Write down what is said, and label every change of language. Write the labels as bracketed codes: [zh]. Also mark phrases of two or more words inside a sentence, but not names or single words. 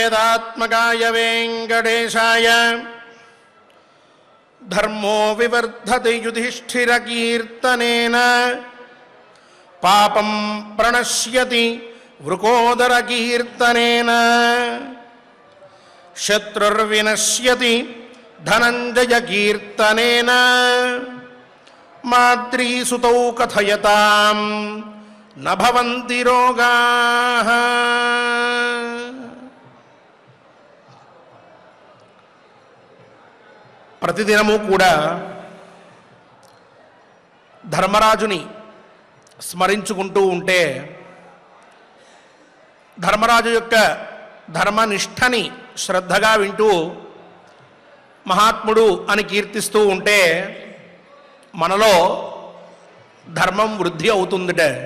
[sa] वेङ्कटात्मकाय वेङ्कटेशाय धर्मो विवर्धते युधिष्ठिरकीर्तनेन पापं प्रणश्यति वृकोदरकीर्तनेन शत्रुर्विनश्यति धनञ्जयकीर्तनेन माद्रीसुतौ कथयतां न भवन्ति रोगाः। [te] ప్రతిదినము కూడా ధర్మరాజుని స్మరించుకుంటూ ఉంటే ధర్మరాజు యొక్క ధర్మనిష్టని శ్రద్ధగా వింటూ మహాత్ముడు అని కీర్తిస్తూ ఉంటే మనలో ధర్మం వృద్ధి అవుతుందిట.